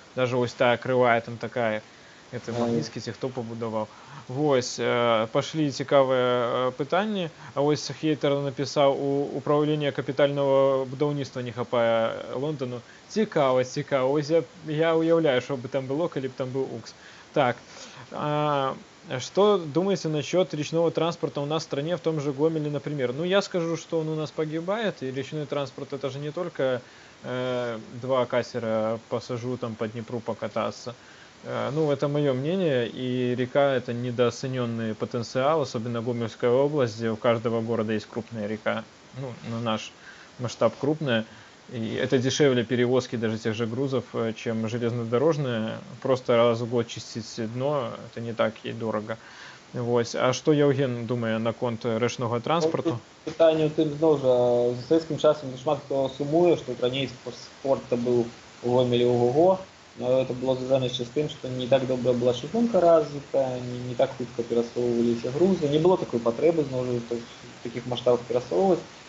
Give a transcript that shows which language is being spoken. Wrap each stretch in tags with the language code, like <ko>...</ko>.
<be>Даже ось тая крывая там такая, это Магніцкі ці хто пабудаваў. Вось, пашлі цікавыя пытанні. А вось хейтер напісаў, у управлення капітальнага будаўніцтва не хапае Лондону. Цікава. Ось я уяўляю, што бы там было, калі б там быў УКС.</be> <ru>Так, что думаете насчет речного транспорта у нас в стране, в том же Гомеле, например? Ну, я скажу, что он у нас погибает, и речной транспорт это же не только два катера посажу там по Днепру покататься. Ну, это мое мнение, и река это недооцененный потенциал, особенно Гомельская область, где у каждого города есть крупная река. ну, на наш масштаб крупная, и это дешевле перевозки даже тех же грузов, чем железнодорожная. Просто раз в год чистить дно, это не так и дорого.</ru> <be>Вось. А што Яўген думае наконт рэчнога Ну, тут транспарту? пытанне ў тым зноў жа за савецкім часам шмат хто сумуе, што раней спорт быў у гомелі ого-го,</be> <ru>но это было</ru> <be>звязана яшчэ з тым, што не так добра была чыгунка развіта, не так хутка перасоўваліся грузы, не было такой патрэбы зноў жа в такіх маштабах перасоўваць.</be>